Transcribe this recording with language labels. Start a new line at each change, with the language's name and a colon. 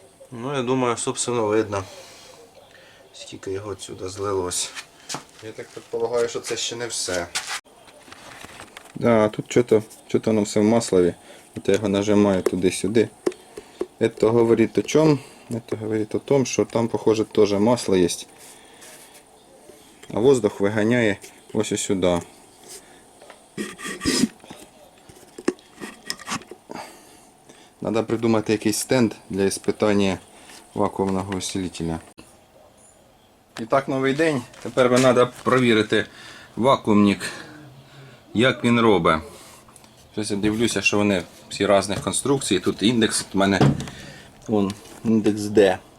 Ukrainian: Ну я думаю, собственно, видно, скільки його отсюда злилось. Я так предполагаю, що це ще не все. Да, тут що-то воно все в маслові. От я його нажимаю туди-сюди.
Russian: Это говорит о чем? Это говорит о том, что там, похоже, тоже масло есть. А воздух выгоняет ось сюда.
Ukrainian: Треба придумати якийсь стенд для іспитання вакуумного усилителя. І так, новий день. Тепер би треба перевірити вакуумник, як він робить. Щось я дивлюся, що вони всі різних конструкцій. Тут індекс у мене вон, індекс D.